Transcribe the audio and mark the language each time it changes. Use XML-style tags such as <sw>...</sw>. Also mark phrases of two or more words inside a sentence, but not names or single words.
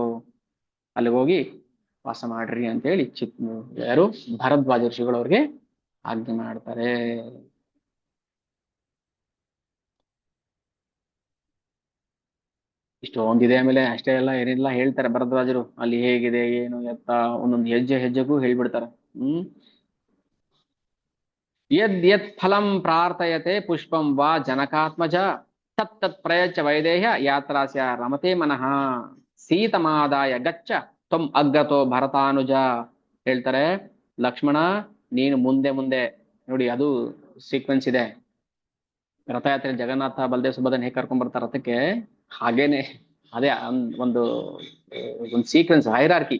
<kn>ಅಲ್ಲಿಗೆ ಹೋಗಿ ವಾಸ ಮಾಡ್ರಿ ಅಂತ ಹೇಳಿ ಯಾರು ಭರದ್ವಾಜ ಋಷಿಗಳು ಅವ್ರಿಗೆ ಆಜ್ಞೆ ಮಾಡ್ತಾರೆ. ಇಷ್ಟೊಂದಿದೆ. ಆಮೇಲೆ ಅಷ್ಟೇ ಎಲ್ಲ ಏನಿಲ್ಲ ಹೇಳ್ತಾರೆ ಭರದ್ವಾಜರು, ಅಲ್ಲಿ ಹೇಗಿದೆ ಏನು ಎತ್ತ ಒಂದೊಂದು ಹೆಜ್ಜೆ ಹೆಜ್ಜೆಗೂ ಹೇಳ್ಬಿಡ್ತಾರೆ.</kn> <sa>ಯದ್ ಯತ್ ಫಲಂ ಪ್ರಾರ್ಥಯತೆ ಪುಷ್ಪಂ ವಾ ಜನಕಾತ್ಮಜ ತತ್ ತತ್ ಪ್ರಯಚ್ಛ ವೈದೇಹ್ಯ ಯಾತ್ರಾಸ್ಯ ರಮತೆ ಮನಃ ಸೀತಮಾದಾಯ ಗಚ್ಚ ತ್ವಂ ಅಗ್ರತೋ ಭರತಾನುಜ.</sa> <kn>ಹೇಳ್ತಾರೆ, ಲಕ್ಷ್ಮಣ ನೀನು ಮುಂದೆ ಮುಂದೆ ನೋಡಿ, ಅದು ಸೀಕ್ವೆನ್ಸ್ ಇದೆ. ರಥಯಾತ್ರೆ ಜಗನ್ನಾಥ ಬಲದೇವ್ ಸುಭದ್ರನ್ ಹೇಗೆ ಕರ್ಕೊಂಡ್ ಬರ್ತಾರೆ ರಥಕ್ಕೆ, ಹಾಗೇನೆ ಅದೇ ಒಂದು ಒಂದು ಸೀಕ್ವೆನ್ಸ್, ಹೈರಾರ್ಕಿ.</kn>